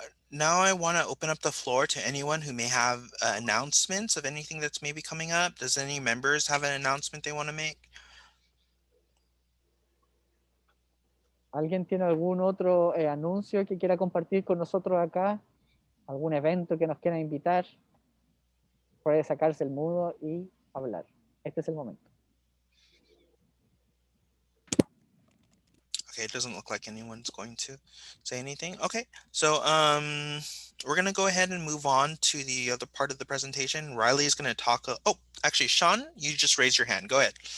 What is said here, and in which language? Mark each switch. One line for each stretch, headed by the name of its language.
English: Now I want to open up the floor to anyone who may have announcements of anything that's maybe coming up. Does any members have an announcement they want to make?
Spanish: ¿Alguien tiene algún otro anuncio que quiera compartir con nosotros acá? ¿Algún evento que nos quiera invitar? Puede sacarse el mudo y hablar. Este es el momento.
English: Okay, it doesn't look like anyone's going to say anything. Okay, so we're going to go ahead and move on to the other part of the presentation. Riley is going to talk. Oh, actually, Sean, you just raised your hand. Go ahead.